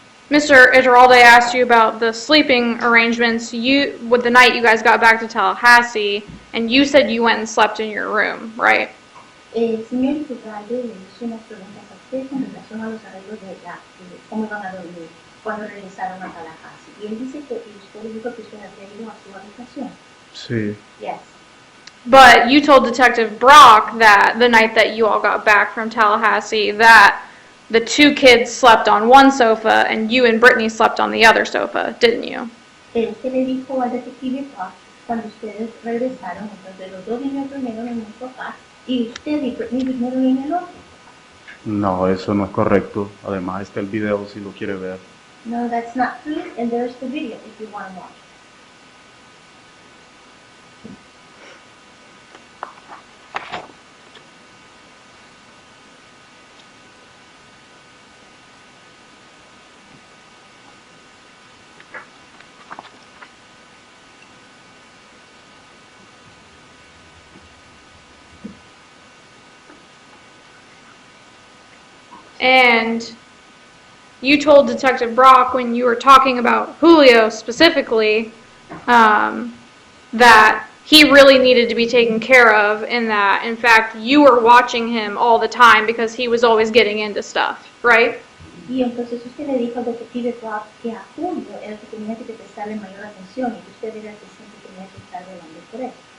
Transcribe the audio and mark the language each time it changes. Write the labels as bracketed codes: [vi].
[en] Mr. Iturralde asked you about the sleeping arrangements with the night you guys got back to Tallahassee, and you said you went and slept in your room, right? [es] El señor Iturralde le hizo unas preguntas a usted con relación a los arreglos de cómo iban a dormir cuando regresaron a Tallahassee. Y él dice que usted le dijo que usted había ido a su habitación. Sí. [en] Yes. But you told Detective Brock that the night that you all got back from Tallahassee that the 2 kids slept on one sofa and you and Brittany slept on the other sofa, didn't you? [es] Usted le dijo al detective Rock cuando ustedes regresaron, entonces los 2 niños durmieron en un sofá y usted y Brittany durmieron en el otro. No, eso no es correcto. Además está el video si lo quiere ver. [en] No, that's not true, and there's the video if you want to watch. And you told Detective Brock when you were talking about Julio specifically, that he really needed to be taken care of, and that, in fact, you were watching him all the time because he was always getting into stuff, right? [es] Y entonces usted le dijo al detective Rock que a Julio era el que tenía que prestarle mayor atención y que usted era el que siempre tenía que estar velando por él.